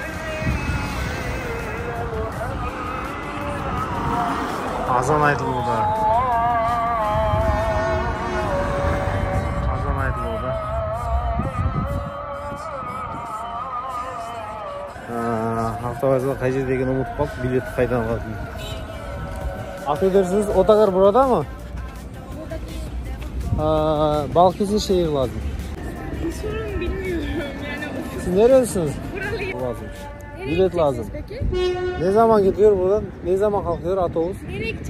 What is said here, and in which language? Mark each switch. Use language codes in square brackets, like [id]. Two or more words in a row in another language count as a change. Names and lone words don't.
[kk] Азан айтылуда. Автовазда қай жерде екенін ұмытып қалдық, билетті қайдан алатын. [tr] Affedersiniz, otogar burada mı? Balıkesir şehir lazım. Sorun bilmiyorum yani. Siz nerelisiniz? Buralıyım. Lazım. Nereye Bilet lazım. peki? Ne zaman gidiyor buradan? Ne zaman kalkıyor otobüs?